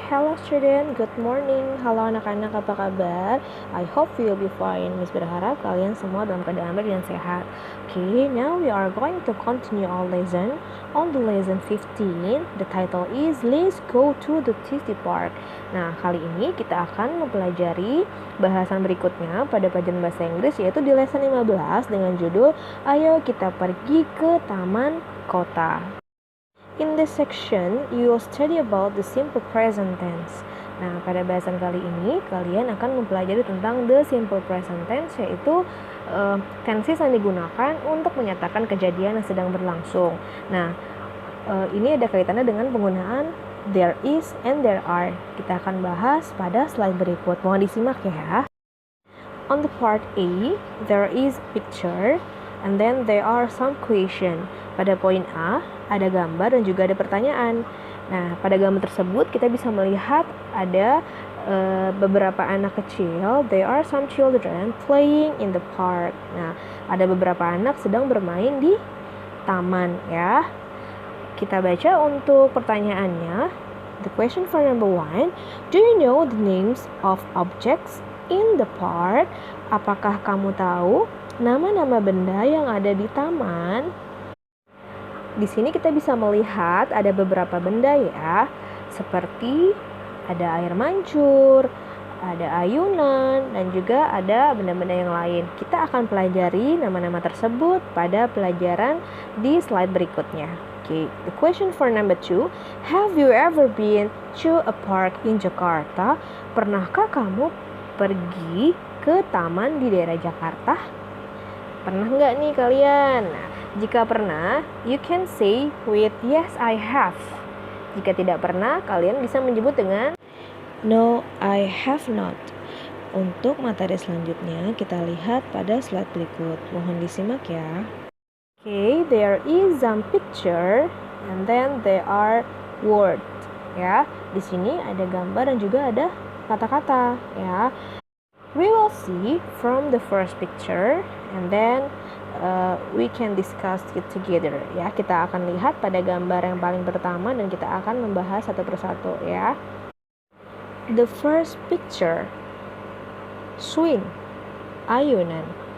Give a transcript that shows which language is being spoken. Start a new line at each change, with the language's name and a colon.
English: Hello student, good morning.
Indonesian: Halo anak-anak, apa kabar?
English: I hope you will be fine.
Indonesian: Miss berharap kalian semua dalam keadaan baik dan sehat.
English: Okay, now we are going to continue our lesson. On the lesson 15, the title is Let's Go to the City Park.
Indonesian: Nah, kali ini kita akan mempelajari bahasan berikutnya pada pelajaran bahasa Inggris, yaitu di lesson 15 dengan judul Ayo kita pergi ke Taman Kota.
English: In this section, you will study about the simple present tense.
Indonesian: Nah, pada bahasan kali ini, kalian akan mempelajari tentang the simple present tense, yaitu tenses yang digunakan untuk menyatakan kejadian yang sedang berlangsung. Nah, ini ada kaitannya dengan penggunaan there is and there are. Kita akan bahas pada slide berikut. Mohon disimak ya.
English: On the part A, there is picture, and then there are some question.
Indonesian: Pada poin A, ada gambar dan juga ada pertanyaan. Nah, pada gambar tersebut kita bisa melihat ada beberapa anak kecil.
English: There are some children playing in the park.
Indonesian: Nah, ada beberapa anak sedang bermain di taman ya. Kita baca untuk pertanyaannya.
English: The question for number 1, do you know the names of objects in the park?
Indonesian: Apakah kamu tahu nama-nama benda yang ada di taman? Di sini kita bisa melihat ada beberapa benda ya, seperti ada air mancur, ada ayunan, dan juga ada benda-benda yang lain. Kita akan pelajari nama-nama tersebut pada pelajaran di slide berikutnya.
English: Okay, the question for number 2, have you ever been to a park in Jakarta?
Indonesian: Pernahkah kamu pergi ke taman di daerah Jakarta? Pernah nggak nih kalian? Nah, jika pernah,
English: you can say with yes I have.
Indonesian: Jika tidak pernah, kalian bisa menyebut dengan
English: no I have not.
Indonesian: Untuk materi selanjutnya, kita lihat pada slide berikut. Mohon disimak ya.
English: Okay, there is some picture and then there are words.
Indonesian: Ya, di sini ada gambar dan juga ada kata-kata.
English: Ya, we will see from the first picture and then we can discuss it together ya.
Indonesian: Kita akan lihat pada gambar yang paling pertama dan kita akan membahas satu persatu ya.
English: The first picture, swing, ayunan.